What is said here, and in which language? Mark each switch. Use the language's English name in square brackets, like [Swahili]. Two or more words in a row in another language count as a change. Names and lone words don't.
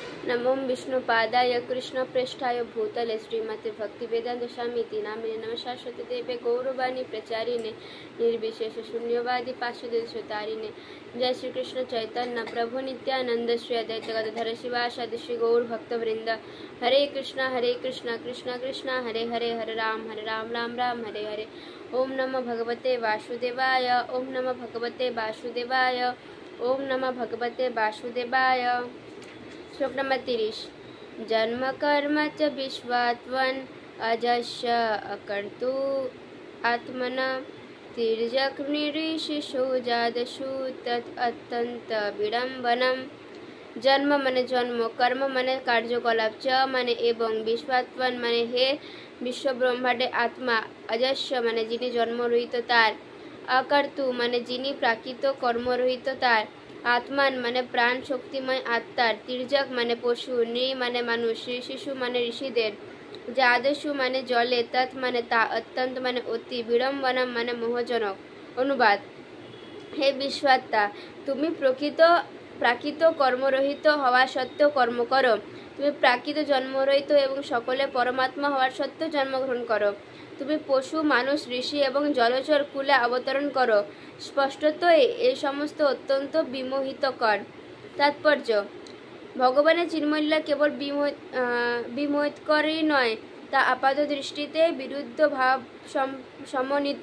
[Sanskrit] नमो विष्णुपादाय कृष्णप्रेष्ठाय भूतले श्रीमते भक्तिवेदांत स्वामी नामिने नमः शाश्वती देवे गौरवाणी प्रचारिणे निर्विशेष शून्यवादी पार्षदेशतारिणे। जय श्री कृष्ण चैतन्य प्रभु नित्यानंद श्री अद्वैत गदाधर शिवासादि श्री गौर भक्तवृंद। हरे कृष्णा कृष्णा कृष्णा हरे हरे, हरे राम राम राम हरे हरे। ओम नमो भगवते वासुदेवाय, ओम नमो भगवते वासुदेवाय, ओम नमो भगवते वासुदेवाय। [Bangla] শ্লোক নম্বর 30। [Sanskrit] जन्म कर्म च विश्वात्मन् अजस्य अकर्तु आत्मना तिर्यक्निरीशिषु जादशु तत् अत्यंत विडम्बनम। [Bangla] জন্ম মানে জন্ম, কর্ম মানে কার্যকলাপ, চ মানে এবং, বিশ্বাত্মন মানে হে বিশ্ব ব্রহ্মাণ্ডে আত্মা, অজস্য মানে যিনি জন্ম রহিত তার, অকর্তু মানে যিনি প্রাকৃত কর্ম রহিত তার, আত্মান মানে প্রাণ শক্তিময় আত্মার, তির্যক মানে পশু, নৃ মানে মানুষ, ঋষিষু মানে ঋষিদের, জাদশু মানে জলে, তৎ মানে তা, অত্যন্ত মানে অতি, বিডম্বনম মানে মোহজনক। অনুবাদ। হে বিশ্বাত্মা, তুমি প্রাকৃত কর্মরহিত হওয়া সত্ত্বেও কর্ম করো। তুমি প্রাকৃত জন্মরহিত এবং সকলে পরমাত্মা হওয়ার সত্ত্বেও জন্মগ্রহণ করো। তুমি পশু, মানুষ, ঋষি এবং জলচর কুলে অবতরণ করো। স্পষ্টতই এই সমস্ত অত্যন্ত বিমোহিতকর। তাৎপর্য: ভগবানের চিন্ময়লীলা কেবল বিমোহিতকরই নয়, তা আপাত দৃষ্টিতে বিরুদ্ধ ভাব সমন্বিত।